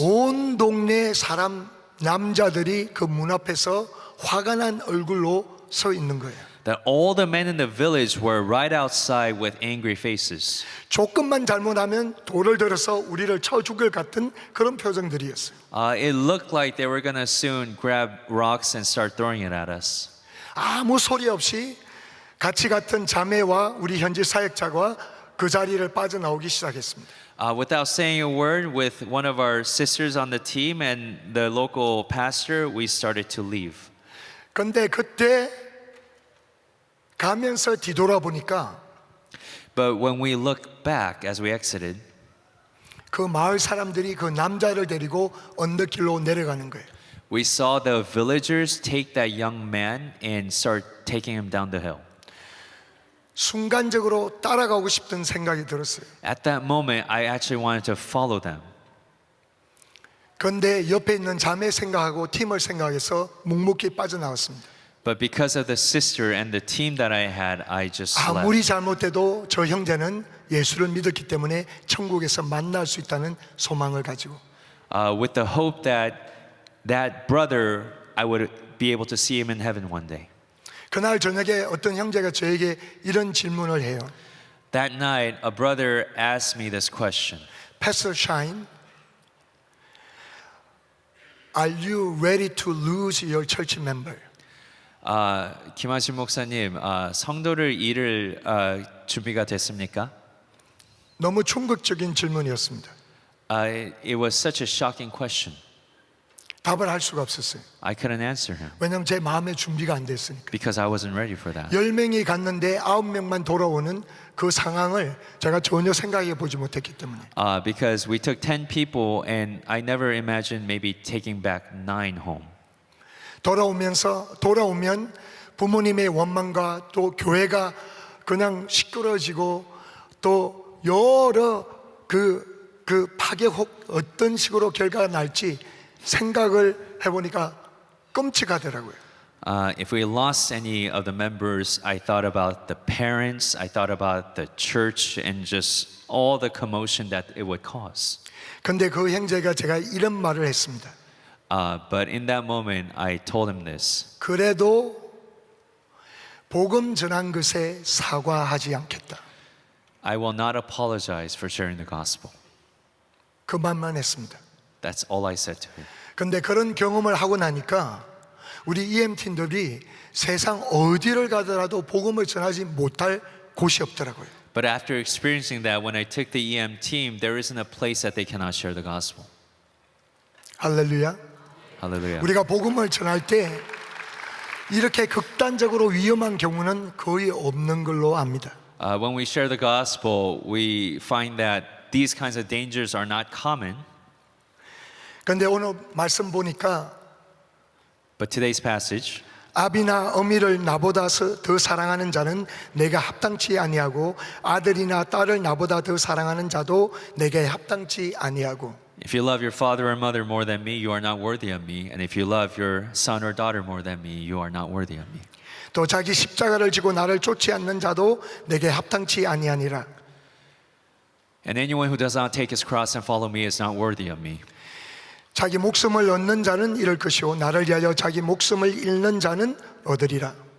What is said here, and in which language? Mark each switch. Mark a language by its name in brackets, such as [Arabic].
[Korean] 온 동네 사람 남자들이 그 문 앞에서 화가 난 얼굴로 서 있는 거예요. [English] that all the men in the village were right outside with angry faces. [Korean] 조금만 잘못하면 돌을 들어서 우리를 쳐 죽을 같은 그런 표정들이었어요. [English] It looked like they were gonna soon grab rocks and start throwing it at us. [Korean] 아무 소리 없이 같이 같은 자매와 우리 현지 사역자가 그 자리를 빠져나오기 시작했습니다. [English] Without saying a word, with one of our sisters on the team and the local pastor, we started to leave. [Korean] 근데 그때 가면서 뒤돌아보니까 [English] But when we looked back as we exited, [Korean] 그 마을 사람들이 그 남자를 데리고 언덕길로 내려가는 거예요. [English] we saw the villagers take that young man and start taking him down the hill. [Korean] 순간적으로 따라가고 싶던 생각이 들었어요. [English] At that moment, I actually wanted to follow them. [Korean] 그런데 옆에 있는 자매 생각하고 팀을 생각해서 묵묵히 빠져나왔습니다. [English] But because of the sister and the team that I had, I just [Korean] 아무리 [English] left. [Korean] 잘못해도 저 형제는 예수를 믿었기 때문에 천국에서 만날 수 있다는 소망을 가지고 [English] With the hope that that brother, I would be able to see him in heaven one day. [Korean] 그날 저녁에 어떤 형제가 저에게 이런 질문을 해요. [English] That night, a brother asked me this question. Pastor Shine, are you ready to lose your church member? [Korean] 김하신 목사님, 성도를 잃을 준비가 됐습니까? 너무 충격적인 질문이었습니다. [English] It was such a shocking question. [Korean] 답을 할 수가 없었어요. [English] I couldn't answer him [Korean] 왜냐하면 제 마음의 준비가 안 됐으니까. [English] because I wasn't ready for that. [Korean] 10명이 갔는데 9명만 돌아오는 그 상황을 제가 전혀 생각해 보지 못했기 때문에. [English] Because we took 10 people and I never imagined maybe taking back 9 home. [Korean] 돌아오면 부모님의 원망과 또 교회가 그냥 시끄러지고 또 여러 그 파괴혹 어떤 식으로 결과가 날지 생각을 해보니까 끔찍하더라고요. [English] If we lost any of the members, I thought about the parents, I thought about the church, and just all the commotion that it would cause. [Korean] 근데 그 형제가 제가 이런 말을 했습니다. [English] But in that moment, I told him this. [Korean] 그래도 복음 전한 것에 사과하지 않겠다. [English] I will not apologize for sharing the gospel. [Korean] 그 말만 했습니다. [English] That's all I said to him. [Korean] 근데 그런 경험을 하고 나니까 우리 EM팀들이 세상 어디를 가더라도 복음을 전하지 못할 곳이 없더라고요. [English] But after experiencing that, when I took the EM team, there isn't a place that they cannot share the gospel. [Korean] 할렐루야. [English] Hallelujah. [Korean] 우리가 복음을 전할 때 이렇게 극단적으로 위험한 경우는 거의 없는 걸로 압니다. [English] When we share the gospel, we find that these kinds of dangers are not common. [Korean] 그런데 오늘 말씀 보니까 [English] But today's passage, [Korean] 아비나 어미를 나보다 더 사랑하는 자는 내가 합당치 아니하고 아들이나 딸을 나보다 더 사랑하는 자도 내게 합당치 아니하고 [English] if you love your father or mother more than me, you are not worthy of me. And if you love your son or daughter more than me, you are not worthy of me. [Korean] 또 자기 십자가를 지고 나를 쫓지 않는 자도 내게 합당치 아니하니라. [English] And anyone who does not take his cross and follow me is not worthy of me. [Korean] 자기 목숨을 얻는 자는 잃을 것이요 나를 위하여 자기 목숨을 잃는 자는 얻으리라.